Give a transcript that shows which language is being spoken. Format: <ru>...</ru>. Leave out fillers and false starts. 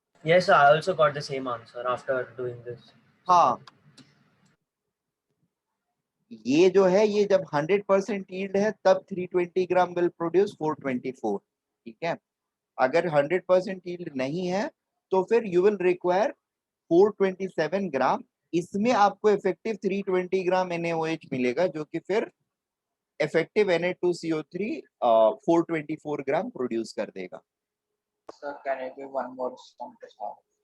<en>Yes, I also got the same answer after doing this.</en> <hi>हाँ ये जो है ये जब 100% यील्ड है तब 320 ग्राम विल प्रोड्यूस 424, ठीक है। अगर 100% यील्ड नहीं है तो फिर</hi> <en>you will require</en> <hi>427 ग्राम। इसमें आपको इफेक्टिव 320 ग्राम NaOH मिलेगा, जो कि फिर इफेक्टिव Na2CO3 424 ग्राम प्रोड्यूस कर देगा।</hi> <en>Sir, can you give one more sum to solve?</en>